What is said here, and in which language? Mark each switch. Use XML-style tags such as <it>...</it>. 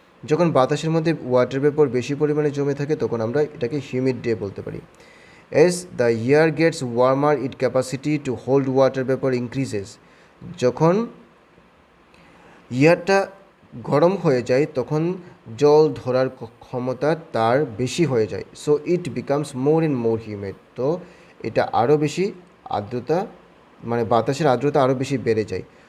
<bn>যখন বাতাসের মধ্যে ওয়াটার ভেপর বেশি পরিমাণে জমে থাকে তখন আমরা এটাকে হিউমিড ডে বলতে পারি।</bn> <en>As the air gets warmer, its capacity to hold water vapor increases.</en> <bn>যখন এয়ারটা গরম হয়ে যায় তখন জল ধরার ক্ষমতা তার বেশি হয়ে যায়।</bn> <en>So it becomes more and more humid.</en> <bn>তো এটা আরও বেশি আর্দ্রতা, মানে বাতাসের আর্দ্রতা আরও বেশি বেড়ে যায়।</bn>